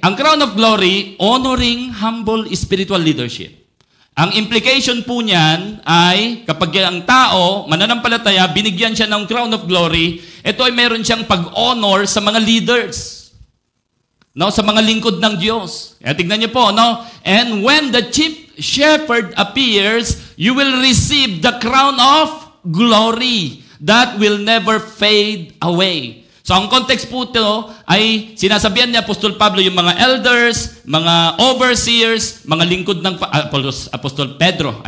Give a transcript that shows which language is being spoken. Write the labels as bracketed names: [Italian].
[English] Ang crown of glory, honoring humble spiritual leadership. [Filipino] Ang implication po niyan ay kapag ang tao, mananampalataya, binigyan siya ng crown of glory, ito ay meron siyang pag-honor sa mga leaders. Sa mga lingkod ng Diyos. Tignan niyo po, [English] And when the chief shepherd appears, you will receive the crown of glory that will never fade away. [Filipino] So, ang context po ito ay sinasabihan ni Apostol Pablo yung mga elders, mga overseers, mga lingkod ng Apostol Pedro.